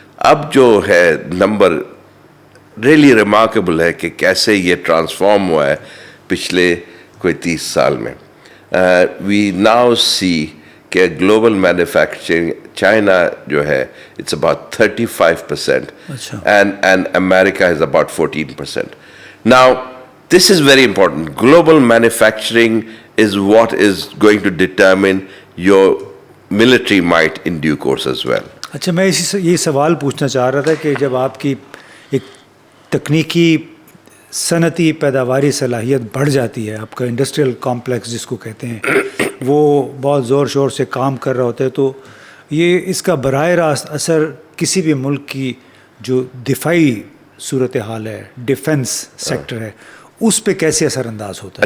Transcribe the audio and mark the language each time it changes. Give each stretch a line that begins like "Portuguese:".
Urdu: اب جو ہے نمبر
English: really remarkable
Urdu: ہے کہ کیسے یہ ٹرانسفارم ہوا ہے پچھلے کوئی 30 سال میں.
English: we now see کہ global manufacturing China
Urdu: جو ہے
English: It's about 35% and America is about 14%. Now this is very important. Global manufacturing is what is going to determine your military might in due course as well.
Urdu: اچھا, میں یہ سوال پوچھنا چاہ رہا تھا کہ جب آپ کی ایک تکنیکی صنعتی پیداواری صلاحیت بڑھ جاتی ہے, آپ کا انڈسٹریل کمپلیکس جس کو کہتے ہیں وہ بہت زور شور سے کام کر رہا ہوتا ہے, تو یہ اس کا براہ راست اثر کسی بھی ملک کی جو دفاعی صورتحال ہے, ڈیفنس سیکٹر ہے, اس پہ کیسے اثر انداز ہوتا ہے؟